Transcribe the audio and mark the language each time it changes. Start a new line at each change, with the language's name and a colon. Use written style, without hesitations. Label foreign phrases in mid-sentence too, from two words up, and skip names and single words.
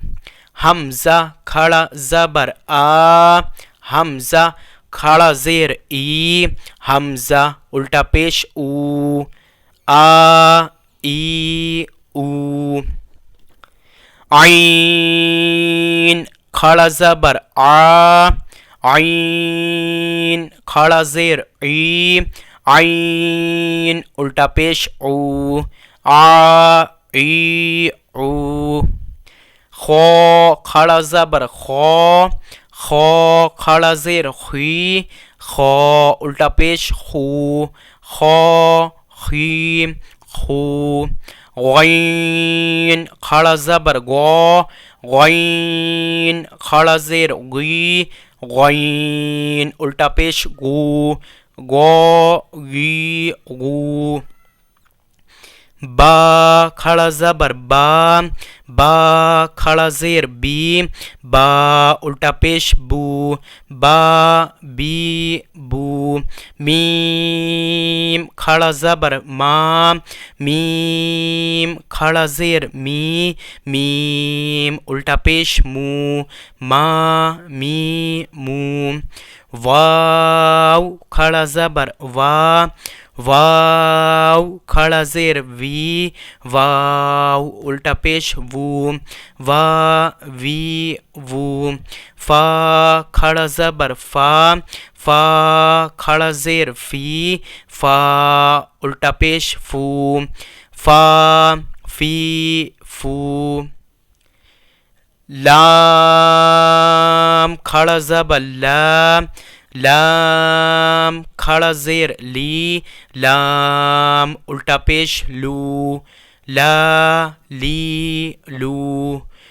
Urdu: حمزہ کھڑا زبر آ، حمزہ کھڑا زیر ای، حمزہ الٹا پیش او، آ ای او. عین کھڑا زبر آ، عین کھڑا زیر ای، عین الٹا پیش او، آ ای او. خو کھڑا زبر خو، خو کھڑا زیر خی، خو الٹا پیش خو، خو خی خو. غین کھڑا زبر گو، غین کھڑا زیر غی، غین الٹا پیش گو، گو گی گو. با کھڑا زبر با، با کھڑا زیر بی، با الٹا پیش بو، با بی بو. میم کھڑا زبر ما، میم کھڑا زیر می، میم الٹا پیش مو، ما می مو. واو کھڑا زبر وا، واو کھڑا زیر وی، واو الٹا پیش وو، وا وی وو. فا کھڑا زبر فا، فا کھڑا زیر فی، فا الٹا پیش فو، فا فی فو. لام کھڑا زبر لا، لام کھڑا زیر لی، لام الٹا پیش لو، لا لی لو.